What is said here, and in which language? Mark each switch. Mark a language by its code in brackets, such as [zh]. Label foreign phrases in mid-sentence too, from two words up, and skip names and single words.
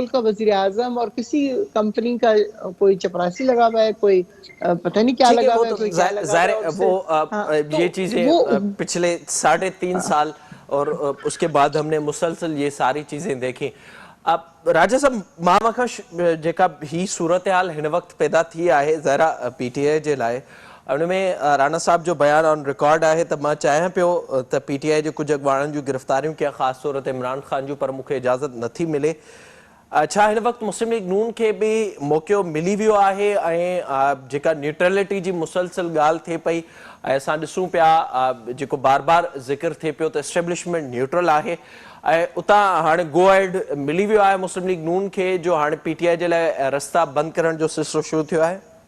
[ur] ملک کا وزیر اعظم اور کسی کمپنی کا کوئی چپراسی لگا ہوا ہے، کوئی پتہ نہیں کیا ٹھیک ہے، لگا وہ ہوا ہے، تو کوئی کیا لگا ہوا ظاہر ہے، اور اس سے وہ ہاں تو یہ چیزیں وہ پچھلے 3.5 سال اور اس کے بعد ہم نے مسلسل یہ ساری چیزیں دیکھیں. اب راجہ صاحب [sd] مامکش जेका ही सूरत-हाल हिन वक़्तु पैदा थी आहे ज़रा पी टी आई जे लाइ، उन में राणा साहब जो बयान [en] on record [sd] आहे त मां चाहियां पियो त पी टी आई जे कुझु अॻुवाणनि जूं गिरफ़्तारियूं कया, ख़ासि तौर ते इमरान ख़ान जूं, पर मूंखे इजाज़त नथी मिले. छा हिन वक़्तु मुस्लिम लीग नून खे बि मौक़ियो मिली वियो आहे ऐं जेका न्यूट्रलिटी जी मुसलसल ॻाल्हि थिए पई, ऐं असां ॾिसूं पिया जेको बार बार ज़िक्र थिए पियो त एस्टेब्लिशमेंट न्यूट्रल आहे, ऐं उतां हाणे [en] go ahead [sd] मिली वियो आहे मुस्लिम लीग नून खे जो हाणे पी टी आई जे लाइ रस्ता बंदि करण जो सिलसिलो शुरू थियो आहे?